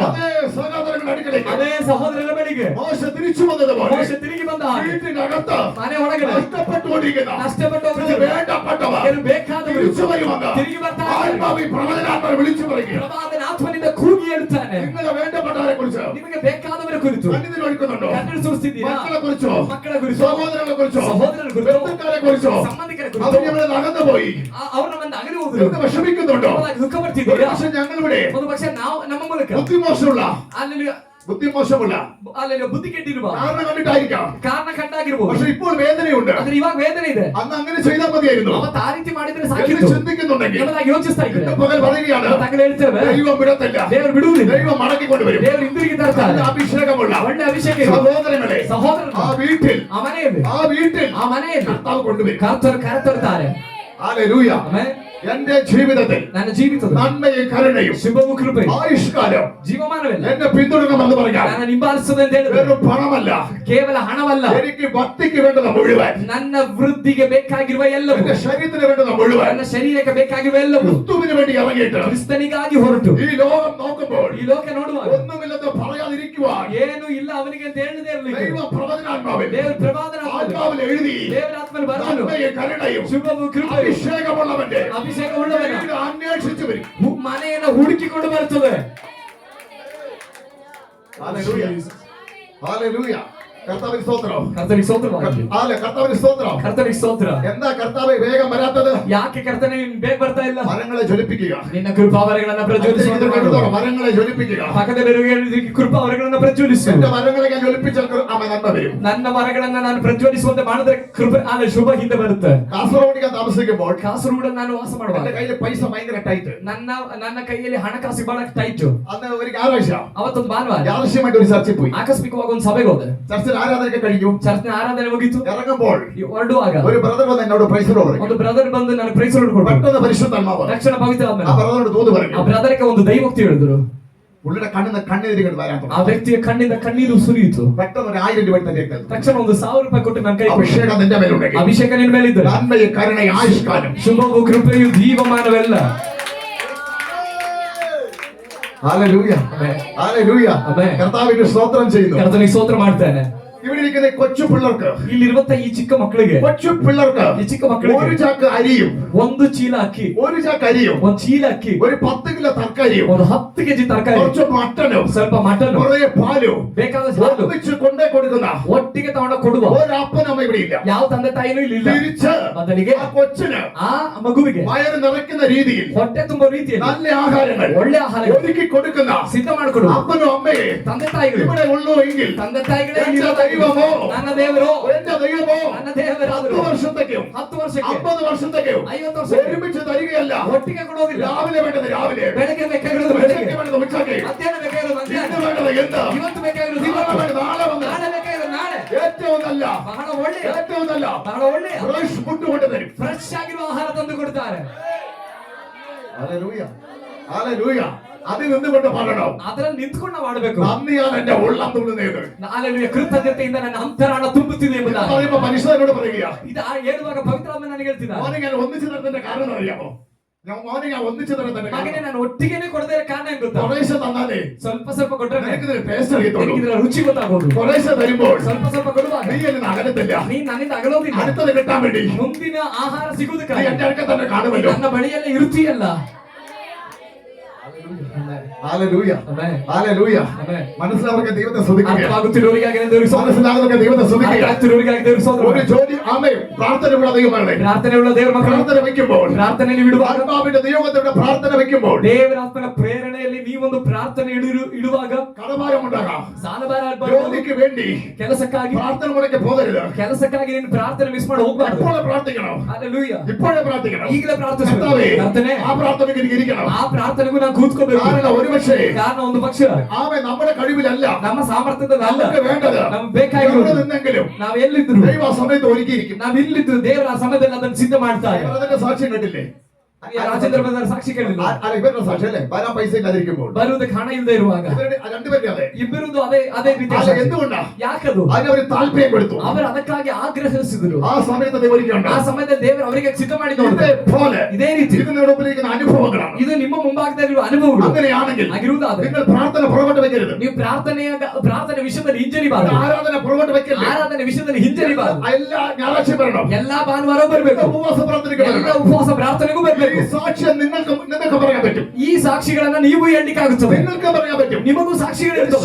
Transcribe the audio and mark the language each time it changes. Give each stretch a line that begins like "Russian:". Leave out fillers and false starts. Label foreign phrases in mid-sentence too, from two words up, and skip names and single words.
Malayalam: അതേ സഹോദരങ്ങളുടെ അടുക്കലേക്ക്
Kannada: ಅದೇ ಸಹೋದರರ ಬಳಿಗೆ
Malayalam: മോശ തിരിച്ചു വന്നതുപോലെ
Kannada: ಮೋಶೆ ತಿರುಗಿ ಬಂದ ಹಾಗೆ
Malayalam: വീട്ടിനകത്ത്
Kannada: ಮನೆ ಒಳಗಡೆ
Malayalam: നഷ്ടപ്പെട്ടുകൊണ്ടിരിക്കുന്ന
Kannada: ನಷ್ಟಪಟ್ಟವರು
Malayalam: വേണ്ടപ്പെട്ടവർ
Kannada: ಕೆಲವು ಬೇಕಾದವರು
Malayalam: തിരിച്ചു വരുമെന്ന്
Kannada: ತಿರುಗಿ ಬರ್ತಾರೆ.
Malayalam: ആത്മാവ് ഈ പ്രവചനാത്മാവ് വിളിച്ചു പറയുക.
Kannada: ಪ್ರವಾದನ ಆತ್ಮನಿಂದ ಕೂಗಿ ಹೇಳ್ತಾನೆ.
Malayalam: നിങ്ങളെ വേണ്ടപ്പെട്ടവരെ കുറിച്ച്
Kannada: ನಿಮಗೆ ಬೇಕಾದವರ ಕುರಿತು
Malayalam: കണ്ണിന് ഒഴിക്കുന്നുണ്ടോ?
Kannada: ಕಣ್ಣು ಸುರಿಸಿದ್ದೀರಾ?
Malayalam: മക്കളെ കുറിച്ചോ,
Kannada: ಮಕ್ಕಳ ಕುರಿತು,
Malayalam: സഹോദരങ്ങളെ കുറിച്ചോ,
Kannada: ಸಹೋದರರ ಕುರಿತು,
Malayalam: ബന്ധുക്കാരെ കുറിച്ചോ
Kannada: ಸಂಬಂಧಿಕರ
Malayalam: അവർ
Kannada: ಕುರಿತು
Malayalam: ഞങ്ങളെ നടന്നുപോയി
Kannada: ಅವರು ನಮ್ಮನ್ನ ಅಗಲಿ ಹೋದ್ರು.
Malayalam: എന്ന് വിഷമിക്കുന്നുണ്ടോ?
Kannada: ನಮ್ಮನ್ನ ದುಃಖ
Malayalam: ഒരു
Kannada: ಪಡ್ತಿದ್ದೀರಾ?
Malayalam: പക്ഷെ ഞങ്ങളിവിടെ
Kannada: ಒಂದು ಪಕ್ಷ ನಾವು ನಮ್ಮ ಮೂಲಕ
Malayalam: ബുദ്ധിമോശമുള്ള
Kannada: ಅಲ್ಲಿ
Malayalam: ബുദ്ധിമോശമുള്ള
Kannada: ಬುದ್ಧಿ ಕೆಟ್ಟಿರುವ
Malayalam: കാരണം കണ്ടിട്ടായിരിക്കാം.
Kannada: ಕಾರಣ ಕಂಡಾಗಿರ್ಬೋದು.
Malayalam: പക്ഷെ ഇപ്പോൾ വേദനയുണ്ട്.
Kannada: ಆದ್ರೆ ಇವಾಗ ವೇದನೆ ಇದೆ.
Malayalam: അന്ന് അങ്ങനെ ചെയ്താൽ മതിയായിരുന്നു
Kannada: ಅವತ್ತು ಆ ರೀತಿ ಮಾಡಿದ್ರೆ
Malayalam: എന്ന്
Kannada: ಸಾಕಿತ್ತು.
Malayalam: ചിന്തിക്കുന്നുണ്ടെങ്കിൽ
Kannada: ಎಂಬುದಾಗಿ ಯೋಚಿಸ್ತಾ ಇದ್ರೆ
Malayalam: ഇന്ന് പകൽ പറയുകയാണ്,
Kannada: ತಗಲು ಹೇಳ್ತೇವೆ
Malayalam: ദൈവം വിടത്തില്ല.
Kannada: ದೇವರು ಬಿಡುವುದಿಲ್ಲ.
Malayalam: ദൈവം മടക്കിക്കൊണ്ടുവരും.
Kannada: ದೇವರು ಹಿಂದಿರುಗಿ ತರ್ತಾರೆ.
Malayalam: നല്ല അഭിഷേകമുള്ള
Kannada: ಒಳ್ಳೆ ಅಭಿಷೇಕ ಇರುವ
Malayalam: സഹോദരങ്ങളെ
Kannada: ಸಹೋದರನ
Malayalam: ആ വീട്ടിൽ
Kannada: ಆ ಮನೆಯಲ್ಲಿ
Malayalam: ആ വീട്ടിൽ
Kannada: ಕರ್ತಾവ്
Malayalam: കൊണ്ടുവരും.
Kannada: ಕರೆತರ್ತಾರೆ.
Malayalam: ഹല്ലേലൂയ.
Kannada: ಆಮೆನ್.
Malayalam: എന്റെ ജീവിതത്തിൽ
Kannada: ನನ್ನ ಜೀವಿತದ
Malayalam: നന്മയും കരുണയും
Kannada: ಶುಭವೂ ಕೃಪೆ
Malayalam: ആയുഷ്കാലം
Kannada: ಜೀವಮಾನವಿಲ್ಲ
Malayalam: എന്നെ പിന്തുടരണമെന്ന് പറയാം.
Kannada: ನನ್ನ ಹಿಂಬಾಲಿಸುತ್ತದೆ ಅಂತ ಹೇಳಿದ್ರೆ
Malayalam: വെറും പണമല്ല,
Kannada: ಕೇವಲ ಹಣವಲ್ಲ,
Malayalam: എനിക്ക് ഭക്തിക്ക് വേണ്ടത് മുഴുവൻ,
Kannada: ನನ್ನ ವೃದ್ಧಿಗೆ ಬೇಕಾಗಿರುವ ಎಲ್ಲವೂ,
Malayalam: എന്റെ ശരീരത്തിന് വേണ്ടത് മുഴുവൻ
Kannada: ನನ್ನ ಶರೀರಕ್ಕೆ ಬೇಕಾಗಿರುವ ಎಲ್ಲವೂ
Malayalam: ക്രിസ്തുവിന് വേണ്ടി ഇറങ്ങിയിട്ട്
Kannada: ಕ್ರಿಸ್ತನಿಗಾಗಿ ಹೊರಟು
Malayalam: ഈ ലോകം നോക്കുമ്പോൾ
Kannada: ಈ ಲೋಕ ನೋಡುವಾಗ
Malayalam: ഒന്നുമില്ലെന്ന് പറയാതിരിക്കുവാൻ
Kannada: ಏನು ಇಲ್ಲ ಅವನಿಗೆ ಅಂತ ಹೇಳದೇ ಇರಲಿಕ್ಕೆ
Malayalam: ദൈവ പ്രവചനാത്മാവിൽ
Kannada: ದೇವರ ಪ್ರವಾದನ
Malayalam: ആത്മാവിൽ എഴുതി
Kannada: ದೇವರ ಆತ್ಮನು ಬರಲು
Malayalam: നന്മയും കരുണയും
Kannada: ಶುಭವೂ ಕೃಪೆಯು
Malayalam: അഭിഷേകമുള്ളവന്റെ
Kannada: ಅಭಿಷೇಕವುಳ್ಳವನ
Malayalam: വീട് അന്വേഷിച്ചു വരും.
Kannada: ಮನೆಯನ್ನು ಹುಡುಕಿಕೊಂಡು ಬರುತ್ತದೆ.
Malayalam: ഹല്ലേലൂയ. ഹല്ലേലൂയ. കർത്താവിന് സ്തോത്രം.
Kannada: ಕರ್ತನಿಗೆ ಸ್ತೋತ್ರವಾಗಲಿ.
Malayalam: കർത്താവിന് സ്തോത്രം.
Kannada: ಕರ್ತನಿಗೆ ಸ್ತೋತ್ರ.
Malayalam: എന്താ കർത്താവ് വേഗം വരാത്തത്?
Kannada: ಯಾಕೆ ಕರ್ತನೆ ನೀನು ಬೇಗ ಬರ್ತಾ ಇಲ್ಲ?
Malayalam: മരങ്ങളെ ജ്വലിപ്പിക്കുക.
Kannada: ನಿನ್ನ ಕೃಪಾವರಗಳನ್ನು ಪ್ರಜ್ವಲಿಸುವಂತೆ ಮಾಡು.
Malayalam: മരങ്ങളെ ജ്വലിപ്പിക്കുക.
Kannada: ಪಕ್ಕದಲ್ಲಿರುವ ಕೃಪಾವರಗಳನ್ನು ಪ್ರಜ್ವಲಿಸು.
Malayalam: എന്റെ മരങ്ങളെ ഞാൻ ജ്വലിപ്പിച്ചാൽ നന്മ വരും.
Kannada: ನನ್ನ ಮರಗಳನ್ನು ನಾನು ಪ್ರಜ್ವಲಿಸುವಂತೆ ಮಾಡಿದ್ರೆ ಕೃಪೆ ಶುಭ ಹಿಂದೆ ಬರುತ್ತೆ.
Malayalam: കാസർഗോഡ് ഞാൻ താമസിക്കുമ്പോൾ
Kannada: ಕಾಸರಗೋಡು ನಾನು ವಾಸ ಮಾಡುವಾಗ
Malayalam: എന്റെ കയ്യിൽ പൈസ ഭയങ്കര ടൈറ്റ്.
Kannada: ನನ್ನ ಕೈಯಲ್ಲಿ ಹಣಕಾಸು ಬಹಳ ಟೈಟ್.
Malayalam: അന്ന് ഒരു ഞായറാഴ്ച
Kannada: ಅವತ್ತೊಂದು ಭಾನುವಾರ
Malayalam: യാദൃശ്യമായിട്ട് ഒരു ചർച്ചിൽ പോയി.
Kannada: ಆಕಸ್ಮಿಕವಾಗಿ ಒಂದು ಸಭೆಗೆ ಹೋದೆ.
Malayalam: ചർച്ചിൽ ആരാധനയൊക്കെ കഴിഞ്ഞു.
Kannada: ಚರ್ಚ್ನ ಆರಾಧನೆ ಮುಗಿತು.
Malayalam: ഇറങ്ങുമ്പോൾ
Kannada: ಹೊರಡುವಾಗ
Malayalam: ഒരു ബ്രദർ വന്ന് എന്നോട് പ്രൈസ് പറഞ്ഞു.
Kannada: ಒಂದು ಬ್ರದರ್ ಬಂದು ನಾನು ಪ್ರೈಸ್ ಕೊಡ್ಬೇಕು.
Malayalam: പെട്ടെന്ന് പരിശുദ്ധാത്മാവ്
Kannada: ತಕ್ಷಣ ಪವಿತ್ರ
Malayalam: ആ
Kannada: ಆದ್ಮೇಲೆ
Malayalam: ബ്രദറിനോട് ദൂത് പറഞ്ഞു.
Kannada: ಆ ಬ್ರದರ್ಗೆ ಒಂದು ದೈವೋಕ್ತಿ ಹೇಳಿದ್ರು.
Malayalam: പുള്ളിയുടെ കണ്ണിന് വരാൻ
Kannada: ಆ
Malayalam: തുടങ്ങി.
Kannada: ವ್ಯಕ್ತಿಯ ಕಣ್ಣಿಂದ ಕಣ್ಣೀರು ಸುರಿಯಿತು.
Malayalam: പെട്ടെന്ന് ഒരു 1000 രൂപ തന്നെ എടുത്തു.
Kannada: ತಕ್ಷಣ ಒಂದು 1000 ರೂಪಾಯಿ ಕೊಟ್ಟು ನನ್ನ ಕೈ
Malayalam: അഭിഷേകം നിന്റെ മേലുണ്ടെങ്കിൽ
Kannada: ಅಭಿಷೇಕ ನಿನ್ನ ಮೇಲೆ ಇದ್ದರೆ
Malayalam: നന്മയും കരുണയും ആയുഷ്കാലം
Kannada: ಶುಭವೂ ಕೃಪೆಯು ಜೀವಮಾನವೆಲ್ಲ.
Malayalam: ഹല്ലേലൂയ. ഹല്ലേലൂയ. ആമേൻ. കർത്താവിന് സ്തോത്രം ചെയ്യുന്നു.
Kannada: ಕರ್ತನಿಗೆ ಸ್ತೋತ್ರ ಮಾಡ್ತೇನೆ.
Malayalam: ഇവിടെ ഇരിക്കുന്ന കൊച്ചു പിള്ളേർക്ക്,
Kannada: ಇಲ್ಲಿರುವಂತ ಈ ಚಿಕ್ಕ ಮಕ್ಕಳಿಗೆ,
Malayalam: കൊച്ചു പിള്ളേർക്ക്
Kannada: ಈ ಚಿಕ್ಕ ಮಕ್ಕಳಿಗೆ
Malayalam: ഒരു ചാക്ക് അരിയും,
Kannada: ಒಂದು ಚೀಲ ಅಕ್ಕಿ,
Malayalam: ഒരു ചാക്ക് അരിയും,
Kannada: ಒಂದು ಚೀಲ ಅಕ್ಕಿ,
Malayalam: ഒരു 10 കിലോ തർക്കരിയും,
Kannada: ಒಂದು 10 ಕೆಜಿ ತರಕಾರಿ,
Malayalam: കുറച്ച് മട്ടനും,
Kannada: ಸ್ವಲ್ಪ ಮಟನ್,
Malayalam: കുറേ പാലും
Kannada: ಬೇಕಾದ ಹಾಲು
Malayalam: ഒന്നിച്ച് കൊണ്ടേ കൊടുക്കുന്ന
Kannada: ಒಟ್ಟಿಗೆ ತಗೊಂಡ ಕೊಡುವ
Malayalam: ഒരു അപ്പനമ്മ ഇവിടെ ഇല്ല.
Kannada: ಯಾವ ತಂದೆ ತಾಯಿನೂ ಇಲ್ಲಿಲ್ಲ.
Malayalam: തിരിച്ച്
Kannada: ಬದಲಿಗೆ
Malayalam: ആ കൊച്ചിന്
Kannada: ಆ ಮಗುವಿಗೆ
Malayalam: വയറ് നിറയ്ക്കുന്ന രീതിയിൽ
Kannada: ಹೊಟ್ಟೆ ತುಂಬಾ ರೀತಿಯಲ್ಲಿ
Malayalam: നല്ല ആഹാരങ്ങൾ
Kannada: ಒಳ್ಳೆ ಆಹಾರ
Malayalam: ഒരുക്കി കൊടുക്കുന്ന
Kannada: ಸಿದ್ಧ ಮಾಡಿಕೊಡು
Malayalam: അപ്പനും അമ്മയെ
Kannada: ತಂದೆ ತಾಯಿಗಳು
Malayalam: ഇവിടെ ഉള്ളൂ എങ്കിൽ
Kannada: ತಂದೆ ತಾಯಿಗಳೇ
Malayalam: എന്റെ
Kannada: ಇಲ್ಲಿರೋ
Malayalam: ദൈവമോ,
Kannada: ನನ್ನ ದೇವರು,
Malayalam: എന്റെ ദൈവമോ
Kannada: ನನ್ನ ದೇವರಾದರು
Malayalam: 10 വർഷത്തേക്കും
Kannada: 10 ವರ್ಷಕ್ಕೆ
Malayalam: 50 വർഷത്തേക്കും
Kannada: 50 ವರ್ಷಕ್ಕೆ
Malayalam: ഒരുമിച്ച് തരികയല്ല.
Kannada: ಒಟ್ಟಿಗೆ ಕೊಡೋದಿಲ್ಲ.
Malayalam: രാവിലെ വേണ്ടത് രാവിലെ,
Kannada: ಬೆಳಗ್ಗೆ ಬೇಕಾಗಿರೋದು
Malayalam: ഉച്ചയ്ക്ക്
Kannada: ಬೆಳಗ್ಗೆ,
Malayalam: വേണ്ടത് ഉച്ചയ്ക്ക്,
Kannada: ಮಧ್ಯಾಹ್ನ ಬೇಕಾಗಿರೋದು
Malayalam: ഇന്ന്
Kannada: ಮಧ್ಯಾಹ್ನ,
Malayalam: വേണ്ടത് എന്ത്,
Kannada: ಇವತ್ತು ಬೇಕಾಗಿರೋದು
Malayalam: നാളെ
Kannada: ಇವತ್ತು,
Malayalam: വേണ്ടത് നാളെ വന്ന്,
Kannada: ನಾಳೆ ಬೇಕಾಗಿರೋದು ನಾಳೆ.
Malayalam: ഏറ്റവും നല്ല
Kannada: ಬಹಳ ಒಳ್ಳೆಯ
Malayalam: ഏറ്റവും നല്ല
Kannada: ಬಹಳ ಒಳ್ಳೆಯ
English: fresh food
Malayalam: കൊണ്ടുതരും.
Kannada: ಫ್ರೆಶ್ ಆಗಿರುವ ಆಹಾರ ತಂದು ಕೊಡ್ತಾರೆ.
Malayalam: ഹല്ലേലൂയ. ഹല്ലേലൂയ. അതിൽ നിന്നുകൊണ്ട് പറയണം,
Kannada: ಅದರಲ್ಲಿ ನಿಂತ್ಕೊಂಡು ನಾವು ಆಡಬೇಕು.
Malayalam: നന്ദിയാൽ എന്റെ ഉള്ളം തുള്ളുന്നത്.
Kannada: ಹಲ್ಲೆಲೂಯಾ, ಕೃತಜ್ಞತೆಯಿಂದ ನನ್ನ ಅಂತರಾಳ ತುಂಬುತ್ತಿದೆ ಎಂಬುದಾಗಿ.
Malayalam: പറയുമ്പോ മനുഷ്യനോട് പറയുക,
Kannada: ಇದು ಹೇಳುವಾಗ ಪವಿತ್ರಾತ್ಮ ನನಗೆ ಹೇಳ್ತಿದ್ದ,
Malayalam: മോനെ ഞാൻ ഒന്നിച്ചു തരത്തിന്റെ കാരണം അറിയാമോ? മോനെ ഞാൻ ഒന്നിച്ചു തരത്തിന്റെ
Kannada: ಮಗನೇ
Malayalam: കാരണം
Kannada: ನಾನು ಒಟ್ಟಿಗೆನೆ ಕೊಡದೇ ಇರೋ ಕಾರಣ ಏನ್ ಗೊತ್ತಾ?
Malayalam: കുറേശ്ശെ തന്നാലേ
Kannada: ಸ್ವಲ್ಪ ಸ್ವಲ್ಪ ಕೊಟ್ರೆ
Malayalam: നിനക്കിതിന് ടേസ്റ്റ് അറിയത്തുള്ളൂ.
Kannada: ನಿನಗೆ ಇದರ ರುಚಿ ಗೊತ್ತಾಗೋದು.
Malayalam: കുറേശ്ശെ തരുമ്പോൾ
Kannada: ಸ್ವಲ್ಪ ಸ್ವಲ್ಪ ಕೊಡುವಾಗ
Malayalam: നീ എന്നെ അകലത്തില്ല.
Kannada: ನೀ ನನ್ನಿಂದ ಅಗಲೋದಿಲ್ಲ.
Malayalam: അടുത്തത് കിട്ടാൻ വേണ്ടി
Kannada: ಮುಂದಿನ ಆಹಾರ
Malayalam: നീ
Kannada: ಸಿಗುವುದಕ್ಕಾಗಿ
Malayalam: എന്റെ അടുക്ക തന്നെ കാണുമല്ലോ.
Kannada: ನನ್ನ ಬಳಿಯಲ್ಲೇ ಇರುತ್ತೀಯಲ್ಲ.
Malayalam: ഹല്ലേലൂയ.
Kannada: Amen.
Malayalam: ഹല്ലേലൂയ.
Kannada: Amen.
Malayalam: മനസ്സിലാവുക ദൈവത്തെ സ്തുതിക്കുക.
Kannada: അർത്ഥമാകുന്നവരിಗಾಗಿ ದೇವರಿಗೆ ಸ್ತೋತ್ರ.
Malayalam: മനസ്സിലാകുക ദൈവത്തെ സ്തുതിക്കുക.
Kannada: അർത്ഥമാകുന്നവരിಗಾಗಿ ದೇವರಿಗೆ ಸ್ತೋತ್ರ.
Malayalam: ഒരു ജോലി ആമേൻ പ്രാർത്ഥനയുള്ള ദൈവമാണ്.
Kannada: ಪ್ರಾರ್ಥನೆಯುಳ್ಳ ದೇವರ ಮಕ್ಕಳು
Malayalam: പ്രാർത്ഥന വെക്കുമ്പോൾ
Kannada: ಪ್ರಾರ್ಥನೆಯಲ್ಲಿ ಇಡುವಾಗ
Malayalam: ആത്മാവിന്റെ നിയോഗത്തിന്റെ പ്രാർത്ഥന വെക്കുമ്പോൾ
Kannada: ದೇವರಾತ್ಮನ ಪ್ರೇರಣೆಯಲ್ಲಿ ನೀವೊಂದು ಪ್ರಾರ್ಥನೆ ಇಡುವಾಗ
Malayalam: കടഭാരമുണ്ടാകാം.
Kannada: ಸಾಲಭಾರ
Malayalam: ജോലിക്ക് വേണ്ടി
Kannada: ಕೆಲಸಕ್ಕಾಗಿ
Malayalam: പ്രാർത്ഥന മുടക്കി പോകരുത്.
Kannada: ಕೆಲಸಕ್ಕಾಗಿ ನೀನು ಪ್ರಾರ್ಥನೆ ಮಿಸ್ ಮಾಡಿ ಹೋಗ್ಬಾರ್ದು.
Malayalam: ഇപ്പോഴേ പ്രാർത്ഥിക്കണം.
Kannada: ಹಲ್ಲೆಲೂಯಾ.
Malayalam: ഇപ്പോഴേ പ്രാർത്ഥിക്കണം.
Kannada: ಈಗಲೇ ಪ್ರಾರ್ಥಿಸಬೇಕು.
Malayalam: കർത്താവേ,
Kannada: ಕರ್ತನೇ,
Malayalam: ആ പ്രാർത്ഥനയ്ക്ക് എനിക്ക് ഇരിക്കണം.
Kannada: ಆ ಪ್ರಾರ್ಥನೆಗೂ ನಾನು ಕೂತ್ಕೋಬೇಕು.
Malayalam: കാരണം ഒരുപക്ഷേ
Kannada: ಕಾರಣ ಒಂದು ಪಕ್ಷ
Malayalam: ആമേൻ നമ്മുടെ കഴിവിലല്ല,
Kannada: ನಮ್ಮ ಸಾಮರ್ಥ್ಯದಲ್ಲ,
Malayalam: നമുക്ക് വേണ്ടത്
Kannada: ನಮ್ಗೆ ಬೇಕಾಗಿರೋದು
Malayalam: എവിടെ നിന്നെങ്കിലും
Kannada: ನಾವ್ ಎಲ್ಲಿದ್ರು
Malayalam: ദൈവ ആ സമയത്ത് ഒരുക്കിയിരിക്കും.
Kannada: ನಾವ್ ಇಲ್ಲಿದ್ದು ದೇವರ ಆ ಸಮಯದಲ್ಲಿ ಅದನ್ನು ಸಿದ್ಧ ಮಾಡ್ತಾರೆ.
Malayalam: അതിന്റെ സാക്ഷ്യം കേട്ടില്ലേ?
Kannada: ರಾಜೇಂದ್ರ ಬ್ರದರ್ ಸಾಕ್ಷಿ ಕೇಳಿಲ್ಲ.
Malayalam: അല്ല ഇവരുടെ സാക്ഷ്യം അല്ലേ? വരാൻ പൈസ ഇല്ലാതിരിക്കുമ്പോൾ
Kannada: ಬರುವುದಕ್ಕೆ ಹಣ ಇಲ್ಲದೆ ಇರುವಾಗ
Malayalam: രണ്ടുപേരുടെ അതെ.
Kannada: ಇಬ್ಬರದು ಅದೇ ರೀತಿ
Malayalam: അല്ല, എന്തുകൊണ്ടാ?
Kannada: ಯಾಕದು
Malayalam: അതിനവര് താല്പര്യം കൊടുത്തു.
Kannada: ಅವರು ಅದಕ್ಕಾಗಿ ಆಗ್ರಹಿಸಿದ್ರು.
Malayalam: ആ സമയത്ത് ദൈവം ഒരുക്കിയുണ്ട്.
Kannada: ಆ ಸಮಯದಲ್ಲಿ ದೇವರು ಅವರಿಗೆ ಸಿದ್ಧ ಮಾಡಿ ನೋಡಿದ್ರು.
Malayalam: ഇതേപോലെ
Kannada: ಇದೇ ರೀತಿ
Malayalam: ഇത് നിങ്ങളുടെ മുമ്പിലിരിക്കുന്ന അനുഭവങ്ങളാണ്.
Kannada: ಇದು ನಿಮ್ಮ ಮುಂಭಾಗದಲ್ಲಿರುವ ಅನುಭವಗಳು.
Malayalam: അങ്ങനെയാണെങ്കിൽ
Kannada: ಆಗಿರುವುದಾದ್ರೆ
Malayalam: നിങ്ങൾ പ്രാർത്ഥന പുറകോട്ട് വെക്കരുത്.
Kannada: ನೀವು ಪ್ರಾರ್ಥನೆ ವಿಷಯದಲ್ಲಿ ಹಿಂಜರಿಬಾರದು.
Malayalam: ആരാധന പുറകോട്ട് വെക്കരുത്.
Kannada: ಆರಾಧನೆ ವಿಷಯದಲ್ಲಿ ಹಿಂಜರಿಬಾರದು.
Malayalam: എല്ലാ ഞായറാഴ്ച വരണം.
Kannada: ಎಲ್ಲಾ ಭಾನುವಾರ ಬರಬೇಕು.
Malayalam: ഉപവാസ പ്രാർത്ഥനയ്ക്ക്
Kannada: ಎಲ್ಲ
Malayalam: വരണം.
Kannada: ಉಪವಾಸ ಪ್ರಾರ್ಥನೆಗೂ
Malayalam: ഈ
Kannada: ಬರಬೇಕು.
Malayalam: സാക്ഷ്യം നിങ്ങൾക്ക് പറയാൻ പറ്റും.
Kannada: ಈ ಸಾಕ್ಷಿಗಳನ್ನ ನೀವು ಎಣ್ಣಿಕಾಗುತ್ತದೆ.
Malayalam: നിങ്ങൾക്ക് പറയാൻ പറ്റും.
Kannada: ನಿಮಗೂ ಸಾಕ್ಷಿಗಳಿರ್ತವೆ.